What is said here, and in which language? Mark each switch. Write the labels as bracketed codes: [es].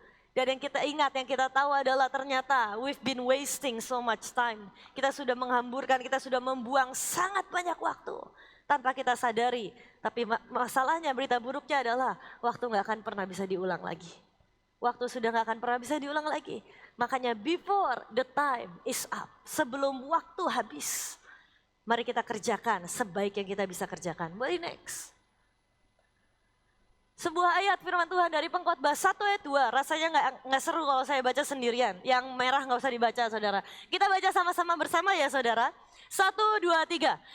[id] Dan yang kita ingat, yang kita tahu adalah ternyata [en] we've been wasting so much time. [id] Kita sudah menghamburkan, kita sudah membuang sangat banyak waktu tanpa kita sadari. Tapi masalahnya, berita buruknya adalah waktu gak akan pernah bisa diulang lagi. Waktu sudah gak akan pernah bisa diulang lagi. Makanya [en] before the time is up. [id] Sebelum waktu habis. Mari kita kerjakan sebaik yang kita bisa kerjakan. Boleh next. Sebuah ayat firman Tuhan dari Pengkhotbah 1 ayat 2. Rasanya gak seru kalau saya baca sendirian. Yang merah gak usah dibaca, saudara. Kita baca sama-sama bersama ya, saudara. 1, 2, 3.